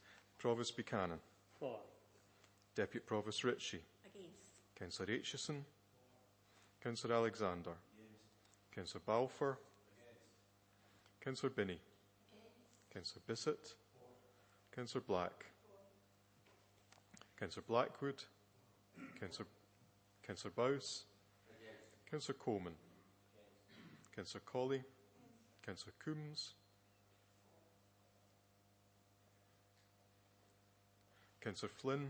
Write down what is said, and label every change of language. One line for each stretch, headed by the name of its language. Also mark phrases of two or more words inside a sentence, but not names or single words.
English: Provost Buchanan. For. Deputy Provost Ritchie. Against. Councillor Aitchison. Councillor Alexander. Yes. Councillor Balfour. Against. Councillor Binney. Councillor Bissett. Councillor Black. Councillor Blackwood. Councillor Bowes. Councillor Coleman. Councillor Colley. Councillor Coombs. Councillor Flynn.